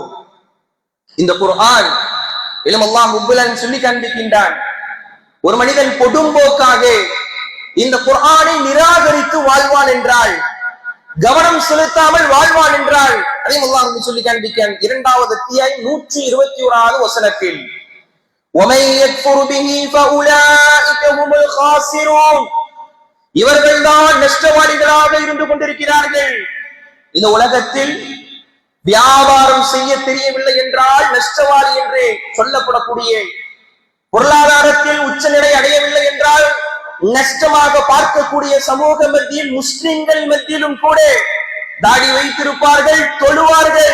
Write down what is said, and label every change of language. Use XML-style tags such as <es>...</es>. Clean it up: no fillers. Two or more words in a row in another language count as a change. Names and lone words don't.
<ta>இந்த குர்ஆன் அல்லாஹ்</ta> <ar>رب العالمين</ar> <ta>சொல்லி காண்பிக்கின்றான், ஒரு மனிதன் கொடும்போக்காக இந்த குர்ஆனை நிராகரித்து வாழ்வான் என்றால், கவனம் செலுத்தாமல் வாழ்வான் என்றால், அதையும் அல்லாஹ் சொல்லி காண்பிக்கிறான். 2வது அத்தியாயம் 121வது வசனத்தில்,</ta> <ar>وَمَن يَكْفُرْ بِهِ فَأُولَٰئِكَ هُمُ الْخَاسِرُونَ.</ar> <ta>இவர்கள்தான் நஷ்டவாளிகளாக இருந்து கொண்டிருக்கிறார்கள். இந்த உலகத்தில் வியாபாரம் செய்ய தெரியவில்லை என்றால் நஷ்டவாளி என்று சொல்லப்படக்கூடிய, பொருளாதாரத்தில் உச்சநிலை அடையவில்லை என்றால் நஷ்டமாக பார்க்கக்கூடிய சமூக மத்தியில், முஸ்லிம்கள் மத்தியிலும் கூட தாடி வைத்திருப்பார்கள், தொழுவார்கள்.</ta>